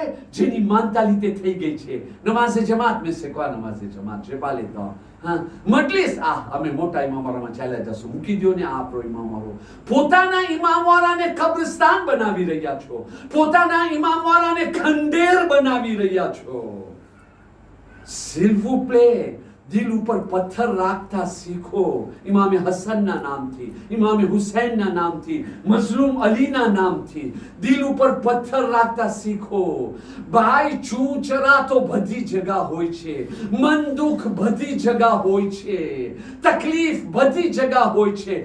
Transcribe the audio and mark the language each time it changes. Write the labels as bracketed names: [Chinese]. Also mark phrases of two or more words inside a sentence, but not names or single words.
[Gujarati] જેની મેન્ટાલિટી થઈ ગઈ છે નમાઝે જમાત મેં સે કો નમાઝે જમાત છે પાલે તો મજલિસ અમે મોટા ઇમામ વાળામાં ચાલ્યા જશું, મૂકી દો ને આપણો ઇમામ વાળો. પોતાના ઇમામ વાળાને કબ્રસ્તાન બનાવી રહ્યા છો, પોતાના ઇમામ વાળાને ખંડેર બનાવી રહ્યા છો. [French] s'il vous plaît, [Gujarati] દિલ ઉપર પથ્થર રાખતા શીખો. ઇમામ હસનના નામથી, ઇમામ હુસૈનના નામથી, મઝલૂમ અલીના નામથી દિલ ઉપર પથ્થર રાખતા શીખો. ભાઈ ચૂંચરા તો બધી જગા હોય છે, મન દુઃખ બધી જગા હોય છે, તકલીફ બધી જગા હોય છે.